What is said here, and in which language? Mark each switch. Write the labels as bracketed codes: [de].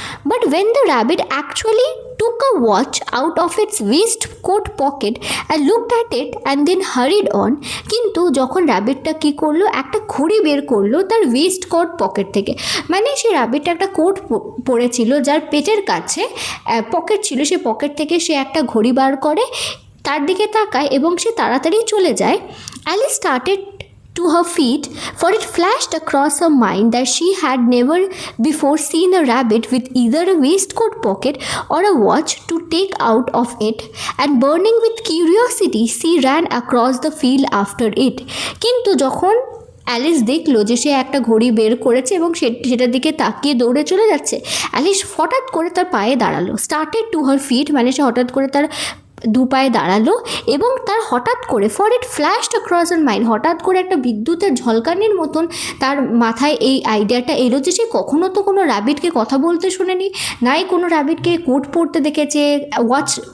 [en] But when the rabbit actually took a watch out of its waistcoat pocket and looked at it and then hurried on, [bn] কিন্তু যখন র্যাবিটটা কী করলো, একটা ঘড়ি বের করলো তার ওয়েস্টকোট পকেট থেকে, মানে সে র্যাবিটটা একটা কোট পরেছিল যার পেটের কাছে পকেট ছিল, সে পকেট থেকে সে একটা ঘড়ি বার করে, তার দিকে তাকায় এবং সে তাড়াতাড়ি চলে যায়। [en] Alice started to her feet, for it flashed across her mind that she had never before seen a rabbit with either a waistcoat pocket or a watch to take out of it, and burning with curiosity she ran across the field after it. [bn] কিন্তু যখন Alice দেখলো যে সে একটা ঘড়ি বের করেছে এবং সেটার দিকে তাকিয়ে দৌড়ে চলে যাচ্ছে, অ্যালিস হঠাৎ করে তার পায়ে দাঁড়ালো। [en] started to her feet [bn] মানে সে হঠাৎ করে তার দু পায়ে দাঁড়ালো এবং তার হঠাৎ করে, [en] for it flashed across her mind, [bn] হঠাৎ করে একটা বিদ্যুতের ঝলকানির মতন তার মাথায় এই আইডিয়াটা এলো যে সে কখনো তো কোনো র্যাবিটকে কথা বলতে শোনেনি, নাই কোনো র্যাবিটকে কোট পরতে দেখেছে, ওয়াচ